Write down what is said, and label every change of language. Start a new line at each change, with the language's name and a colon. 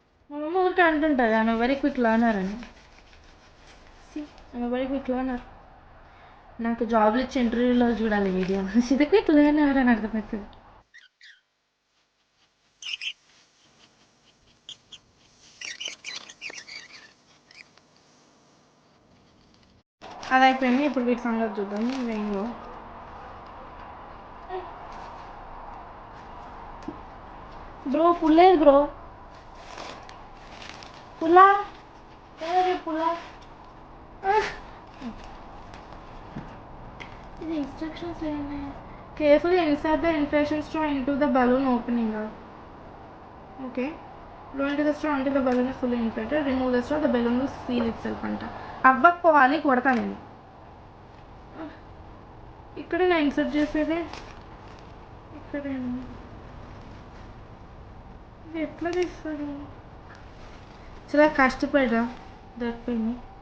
English: My mom
Telugu: ఊరికే అంటుంటుంది
English: I'm a very quick learner అని. See, I'm a very quick learner.
Telugu: నాకు జాబ్లు ఇచ్చి ఇంటర్వ్యూలో చూడాలి video.
English: She's a quick learner
Telugu: అని అర్థమవుతుంది. అది అయిపోయింది. ఇప్పుడు వీటి సంగతి చూద్దాం. వేయింగో బ్రో పుల్లేదు బ్రో. పుల్లా పుల్లా. ఇది ఇన్స్ట్రక్షన్స్ ఏంటి?
English: Carefully insert the infection straw into the balloon opening. Okay. Blow into the straw until the balloon is fully inflated. Remove the straw, the balloon will seal itself అంట.
Telugu: అవ్వకపోవాలి కొడతా నేను. ఇక్కడ నేను insert చేసేది ఇక్కడేమో. ఇది ఎట్లా తీస్తారు? చాలా కష్టపడ్డా దొరికింది.